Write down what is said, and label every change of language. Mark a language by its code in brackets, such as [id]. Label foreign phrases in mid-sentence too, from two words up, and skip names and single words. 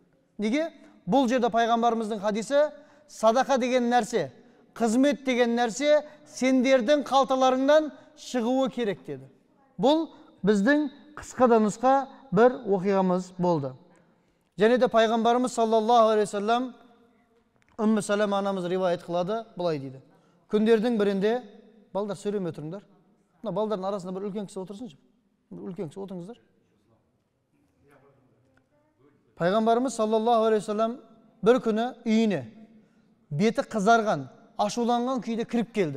[kk] Неге? Бұл жерде пайғамбарымыздың хадисі, садақа деген нәрсе, қызмет деген нәрсе сендердің қалталарыңнан шығуы керек деді. Бұл біздің қысқа нұсқа бір оқиғамыз болды. Және де пайғамбарымыз [ar] صلى الله عليه وسلم [kk] Үммі Салама анамыз ривайет қылады, бұлай дейді. Күндердің бірінде, балдар сөйлеме тұрыңдар. Мына балдардың арасында бір үлкен кісі отырсыншы. Үлкен кісі отырыңыздар. Пайғамбарымыз [ar] صلى الله عليه وسلم [kk] бір күні үйіне беті қызарған, ашуланған күйде кіріп келді.